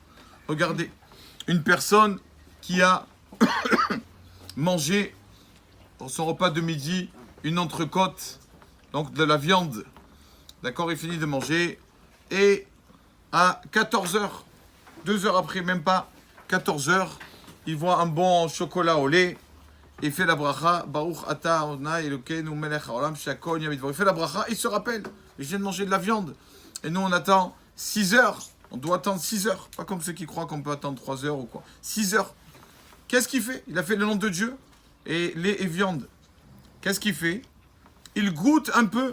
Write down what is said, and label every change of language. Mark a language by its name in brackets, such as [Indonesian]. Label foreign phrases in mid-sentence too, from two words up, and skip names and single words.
[French] Regardez, une personne qui a mangé pour son repas de midi une entrecôte, donc de la viande. D'accord, il finit de manger. Et à 14h, 2 heures après, même pas, 14h, il voit un bon chocolat au lait. Il fait la bracha, [Hebrew] ברוך אתה אדוני אלוקינו מלך העולם שהכל נהיה. [French] Il fait la bracha, il se rappelle, je viens de manger de la viande. Et nous, on attend 6 heures. On doit attendre 6 heures. Pas comme ceux qui croient qu'on peut attendre 3 heures ou quoi. 6 heures. Qu'est-ce qu'il fait? Il a fait le nom de Dieu et lait et viande. Qu'est-ce qu'il fait? Il goûte un peu.